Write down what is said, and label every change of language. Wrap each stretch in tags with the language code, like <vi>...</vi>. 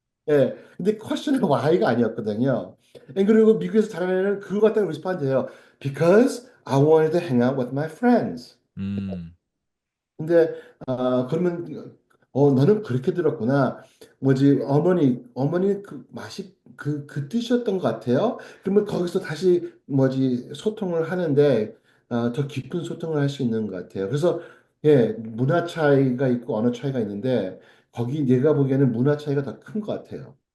<ko>예, 근데 퀘스천은 why가 아니었거든요. 그리고 미국에서 자라는 애는 그거 갖다가 리스폰드 해요.</ko> <en>Because I wanted to hang out with my friends. 음.</en> <ko>근데 그러면 너는 그렇게 들었구나. 뭐지 어머니 그 맛이 그 뜻이었던 것 같아요. 그러면 거기서 다시 뭐지 소통을 하는데 더 깊은 소통을 할 수 있는 것 같아요. 그래서 예 문화 차이가 있고 언어 차이가 있는데 거기 내가 보기에는 문화 차이가 더 큰 것 같아요.</ko>